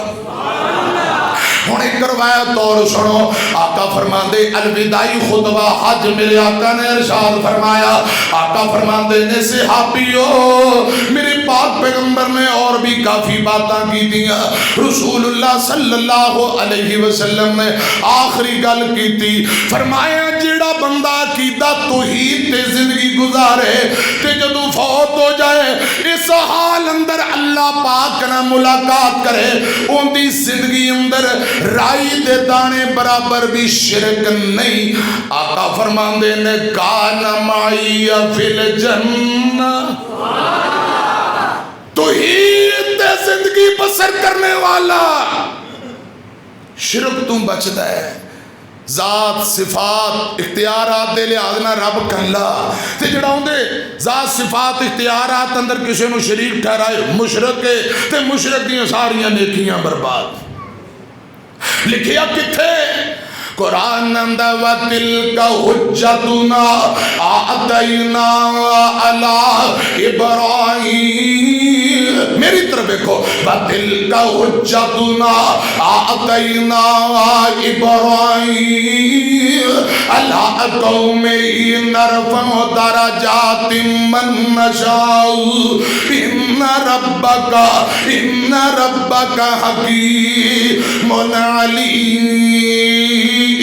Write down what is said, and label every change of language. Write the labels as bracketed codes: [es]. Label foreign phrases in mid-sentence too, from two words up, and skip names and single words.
[pa] ہوں ایک روایت اور سنو، آقا فرماندے الوداعی خطبہ حج میرے آقا نے ارشاد فرمایا، آقا فرماندے نے صحابیو میرے پاک پیغمبر نے اور بھی کافی باتاں کی دیا، رسول اللہ [ar] صلی اللہ علیہ وسلم [pa] نے آخری گل کی تھی، فرمایا جڑا بندہ عقیدہ توحید تے زندگی گزارے تے جدو فوت ہو جائے اس حال اندر اللہ پاک نہ ملاقات کرے، ان دی زندگی اندر رائی دے دانے برابر بھی شرک نہیں۔ آقا فرماندے نے [ar] کان معی فی الجنہ، [pa] توحید تے زندگی بسر کرنے والا شرک تو بچدا ہے، ذات صفات اختیارات دے لحاظ نہ رب کہلا تے جڑا ہوندے ذات صفات اختیارات اندر کسی نو شریک ٹھہرائے مشرک ہے تے مشرک دیاں ساریاں نیکیاں برباد۔ لکھیا کتھے قرآن اندر [ar] وَتِلْكَ حُجَّتُنَا آتَيْنَا عَلَىٰ إِبْرَاهِيمَ، [ur] میری طرف دیکھو، [ar] وَتِلْكَ حُجَّتُنَا آتَيْنَا إِبْرَاهِيمَ عَلَىٰ قَوْمِهِ نَرْفَعُ دَرَجَاتٍ مَّن نَّشَاءُ إِنَّ رَبَّكَ حَكِيمٌ عَلِيمٌ۔